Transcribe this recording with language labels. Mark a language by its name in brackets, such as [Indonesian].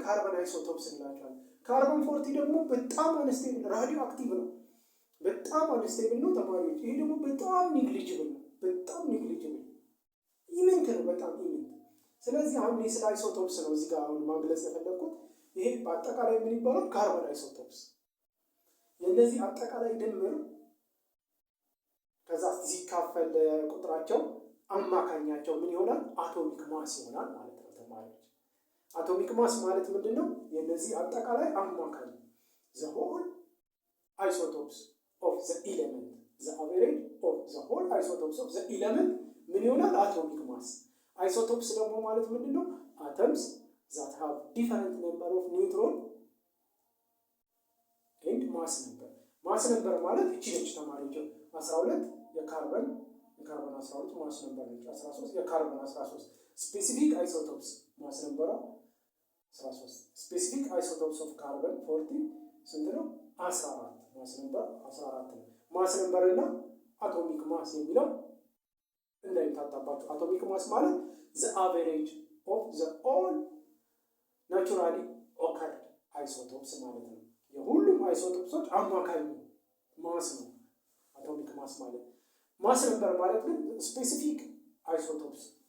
[Amharic] ካርበን አይሶቶፕስ እንላቸዋለን። ካርበን 40 ደግሞ በጣም አንስቴብል ራዲዮ አክቲቭ ነው። በጣም አንስቴብል ነው ተማሪዎች። ይሄ ደግሞ በጣም ኒግሊጂብል ነው። ኢሜንት ነው፣ በጣም ኢሜንት። ስለዚህ አሁን ስለ አይሶቶፕስ ነው እዚህ ጋር አሁን ማግለጽ የፈለኩት። ይሄ በአጠቃላይ ምን ይባላል? ካርበን አይሶቶፕስ። የእነዚህ አጠቃላይ ድምር ከዛ ሲካፈል ቁጥራቸው አማካኛቸው ምን ይሆናል? አቶሚክ ማስ ይሆናል ማለት ነው ተማሪዎች። አቶሚክ ማስ ማለት ምንድነው? የነዚህ አጠቃላይ አማካኝ [English] the whole isotopes of the element, the average of the whole isotopes of the element [Amharic] ምን ይሆናል? አቶሚክ ማስ። አይሶቶፕስ ደግሞ ማለት ምንድነው? [English] atoms that have different number of neutron and mass number. [Amharic] ማስ ነበር ማለት እቺ ነች ተማሪዎች። 12 የካርበን 12 ማስ ነበር ነች። 13 የካርበን 13 ስፔሲፊክ አይሶቶፕስ ማስ ነበር 13። [English] ስፔሲፊክ አይሶቶፕስ ኦፍ ካርበን [Amharic] 40 ስንት ነው? 14 ማስ ነበር 14 ነው። ማስ ነበር እና አቶሚክ ማስ የሚለው እንዳይታጣባችሁ። አቶሚክ ማስ ማለት [English] the average of the all naturally occurred isotopes [Amharic] ማለት ነው። የሁሉም አይሶቶፕሶች አማካኝ ማስ ነው አቶሚክ ማስ ማለት። ማስ ነበር ማለት ግን ስፔሲፊክ አይሶቶፕስ